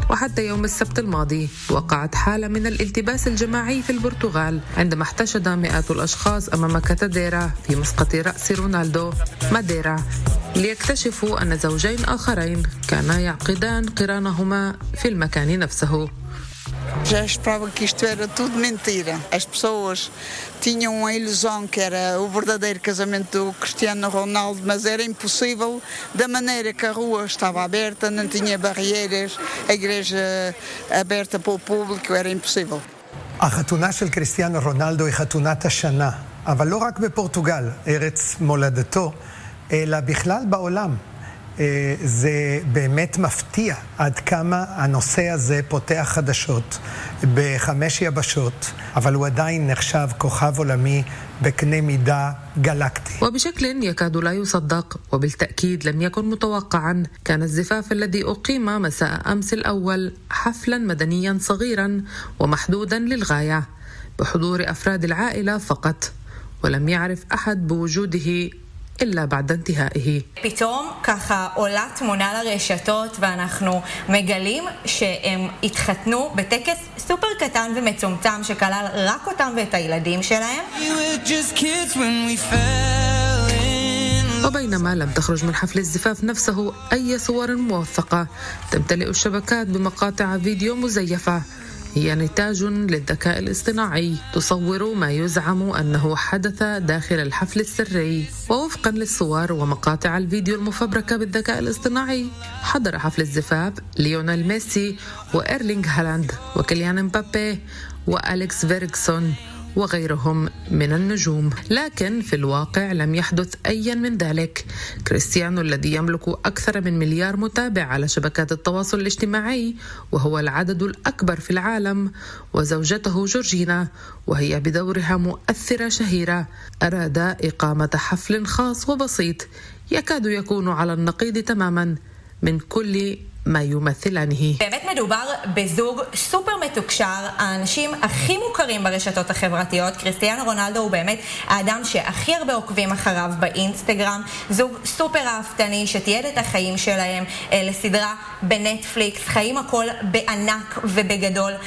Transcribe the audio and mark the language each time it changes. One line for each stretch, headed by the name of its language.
Arabic: وحتى يوم السبت الماضي وقعت حالة من الالتباس الجماعي في البرتغال عندما احتشد مئات الأشخاص أمام كاتاديرا في مسقط رأس رونالدو ماديرا، ليكتشفوا أن زوجين آخرين كانا يعقدان قرانهما في المكان نفسه.
Portuguese: Já esperava que isto era tudo mentira. As pessoas tinham uma ilusão que era o verdadeiro casamento do Cristiano Ronaldo, mas era impossível da maneira que a rua estava aberta, não tinha barreiras, a igreja aberta para o público, era impossível. A
Hebrew: חתונה של Cristiano Ronaldo
Portuguese: é
Hebrew: חתונת השנה, אבל לא רק בפורטוגל, ארץ מולדתו, אלא בכלל בעולם. זה באמת מפתיע עד כמה הנושא הזה פותח חדשות בחמש יבשות, אבל הוא עדיין נחשב כוכב עולמי בקנה מידה גלקטי.
Arabic: وبشكل يكاد لا يصدق وبالتأكيد لم يكن متوقعا كان الزفاف الذي أقيم مساء أمس الأول حفلا مدنيا صغيرا ومحدودا للغاية بحضور أفراد العائلة فقط، ولم يعرف أحد بوجوده إلا بعد انتهائه.
Hebrew: פתאום ככה עולה תמונה לרשתות ואנחנו מגלים שהם התחתנו בטקס סופר קטן ומצומצם שכלל רק אותם ואת הילדים שלהם.
Arabic: وبينما لم تخرج من حفل الزفاف نفسه أي صور موثقة، تمتلئ الشبكات بمقاطع فيديو مزيفة هي نتاج للذكاء الاصطناعي تصور ما يزعم أنه حدث داخل الحفل السري. ووفقا للصور ومقاطع الفيديو المفبركة بالذكاء الاصطناعي، حضر حفل الزفاف ليونيل ميسي وإيرلينغ هالاند وكيليان مبابي وأليكس فيركسون وغيرهم من النجوم. لكن في الواقع لم يحدث أي من ذلك. كريستيانو الذي يملك أكثر من 1 مليار متابع على شبكات التواصل الاجتماعي وهو العدد الأكبر في العالم، وزوجته جورجينا وهي بدورها مؤثرة شهيرة، أراد إقامة حفل خاص وبسيط يكاد يكون على النقيض تماما من كل ما يمثلانه.
Hebrew: באמת מדובר בזוג סופר מתוקשר, האנשים הכי מוכרים ברשתות החברתיות. קריסטיאנו רונלדו הוא באמת האדם שהכי הרבה עוקבים אחריו באינסטגרם. זוג סופר אהבתני שתיעד את החיים שלהם לסדרה בנטפליקס, חיים הכל בענק ובגדול.